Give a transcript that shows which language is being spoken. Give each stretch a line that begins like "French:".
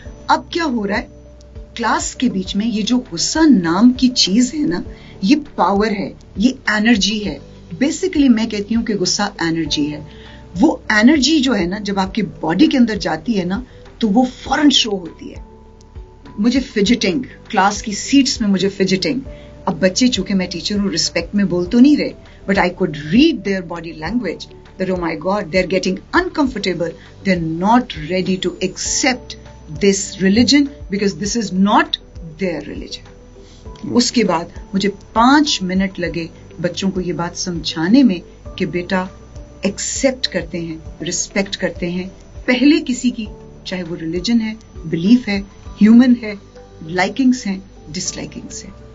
Urdu: اب کیا ہو رہا ہے کلاس کے بیچ میں, یہ جو غصہ نام کی چیز ہے نا, یہ پاور ہے, یہ انرجی ہے. بیسیکلی میں کہتی ہوں کہ غصہ انرجی ہے. وہ انرجی جو ہے نا جب آپ کی باڈی کے اندر جاتی ہے نا تو وہ فوراً شو ہوتی ہے. مجھے فجٹنگ, کلاس کی سیٹس میں مجھے فجٹنگ. اب بچے چونکہ میں ٹیچر ہوں ریسپیکٹ میں بول تو نہیں رہے,
English: But I could read their body language that oh my God, they're getting uncomfortable, they're not ready to accept this religion because this is not their religion.
Urdu: اس کے بعد مجھے 5 منٹ لگے بچوں کو یہ بات سمجھانے میں کہ بیٹا ایکسپٹ کرتے ہیں, ریسپیکٹ کرتے ہیں پہلے کسی کی, چاہے وہ ریلیجن ہے, بلیف ہے, ہیومن ہے, لائکنگس ہیں, ڈس لائکنگس ہیں.